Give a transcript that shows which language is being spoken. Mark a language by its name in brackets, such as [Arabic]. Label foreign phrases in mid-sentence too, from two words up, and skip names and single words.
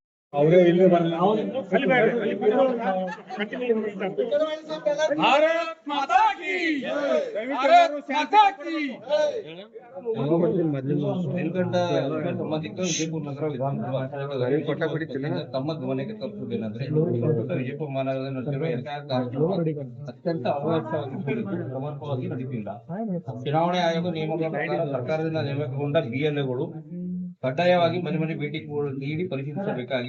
[Kannada] ಅವರೇ ಇಲ್ಲಿ ಬರಲ್ಲ [Hindi] भारत माता की भारत माता की [Kannada] ಸಂಬಂಧಿಕ ವಿಜಯಪುರ ನಗರ ವಿಧಾನಸಭಾ ತಮ್ಮ ಗಮನಕ್ಕೆ ತರುವುದೇನೆಂದ್ರೆ ವಿಜಯಪುರ ಮಹಾನಗರದಲ್ಲಿ ನಡೆದಿರುವ ಎಸ್ಐಆರ್ ಕಾರ್ಯಕ್ರಮ ಅತ್ಯಂತ ಅವ್ಯವಸ್ಥಿತವಾಗಿ ಸಮರ್ಪಕವಾಗಿ ನಡೆದಿಲ್ಲ. ಚುನಾವಣೆ ಆಯೋಗ ನಿಯಮಗಳ ಪ್ರಕಾರ ಸರ್ಕಾರದಿಂದ ನೇಮಕಗೊಂಡ ಬಿಎಲ್ಎಗಳು ಕಡ್ಡಾಯವಾಗಿ ಮನೆ ಮನೆ ಭೇಟಿ ನೀಡಿ ಪರಿಶೀಲಿಸಬೇಕಾಗಿ.